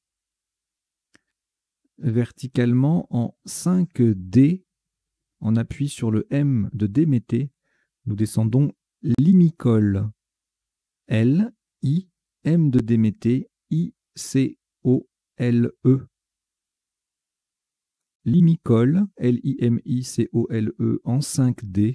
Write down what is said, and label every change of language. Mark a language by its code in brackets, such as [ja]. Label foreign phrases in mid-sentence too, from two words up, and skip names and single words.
[fr] Verticalement en 5D, on appuie sur le M de Déméter. Nous descendons Limicole. L, I, M de Déméter, I, C, O, L, E. Limicole, L-I-M-I-C-O-L-E en 5D.